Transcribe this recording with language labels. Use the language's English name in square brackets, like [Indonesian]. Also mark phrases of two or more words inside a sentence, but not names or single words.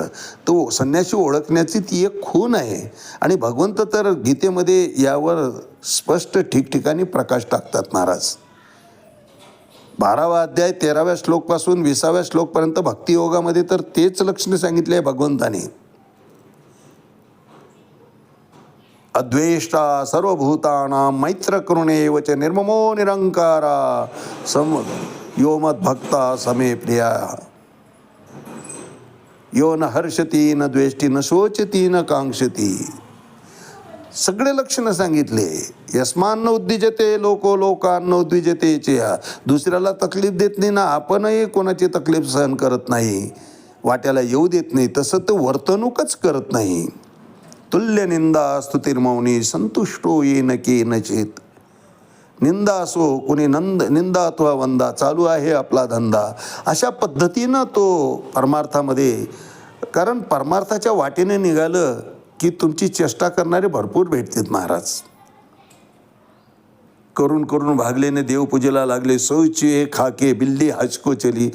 [Marathi] तो संन्यासी ओळखण्याची ती एक खूण आहे. आणि भगवंत तर गीतेमध्ये यावर स्पष्ट ठिकठिकाणी प्रकाश टाकतात महाराज. 12वा अध्याय 13व्या श्लोकपासून 20व्या श्लोकपर्यंत भक्तियोगामध्ये तर तेच लक्षण सांगितले आहे भगवंताने. [Sanskrit] अद्वेष्टा सर्वभूतानां मैत्र करुणेव च निर्ममो निरंकारा सम यो मद्भक्ता समे प्रिया यो न हर्षती न द्वेष्टी न शोचती न कांक्षती. [Marathi] सगळे लक्षणं सांगितले. [Sanskrit] यस्मान्न उद्विजते लोको लोकान्न उद्विजते चेया. [Marathi] दुसऱ्याला तकलीफ देत नाही ना आपणही कोणाची तकलीफ सहन करत नाही, वाट्याला येऊ देत नाही, तसं तो वर्तणूकच करत नाही. [Sanskrit] तुल्य निंदा स्तुतिर्मौनी संतुष्टो येन केनचित. [Marathi] निंदा असो, कुणी निंदा अथवा वंदा, चालू आहे आपला धंदा, अशा पद्धतीनं तो परमार्थामध्ये. कारण परमार्थाच्या वाटेने निघालं की तुमची चेष्टा करणारे भरपूर भेटतात महाराज. करून करून भागलेने देवपूजेला लागले, [Hindi] शौचे खाके बिल्ली हचको चली.